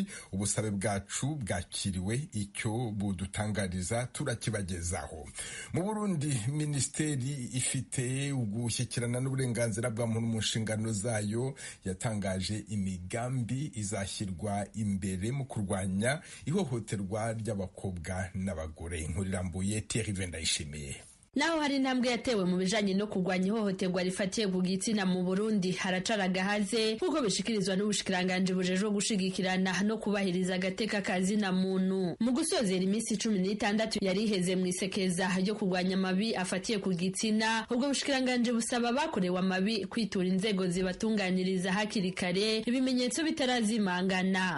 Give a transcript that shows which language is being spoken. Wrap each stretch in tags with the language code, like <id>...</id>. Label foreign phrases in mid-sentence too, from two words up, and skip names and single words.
<rw>Ubusabe bwacu bwakiriwe, icyo budutangariza turakibagezaho. Mu Burundi, minisiteri ifite ugushyikirana n'uburenganzira bwa muntu mu nshingano zayo yatangaje imigambi izashyirwa imbere mu kurwanya ihohoterwa ry'abakobwa n'abagore.</rw> <rn>Inkuru irambuye Thierry Vendayishimiye. Naho hari intambwe yatewe mu bijanye no kurwanya ihohoterwa rifatiye ku gitsina mu Burundi, haracaraga haze nk'uko bishikirizwa n'ubushikiranganje bujejwe gushigikirana no kubahiriza agateka kazina muntu. Mu gusozera iminsi 16 yari iheze mu isekeza ryo kurwanya amabi afatiye ku gitsina, ubwo bushikiranganje busaba bakorewe amabi kwitura inzego zibatunganiriza hakiri kare ibimenyetso bitarazimangana.</rn>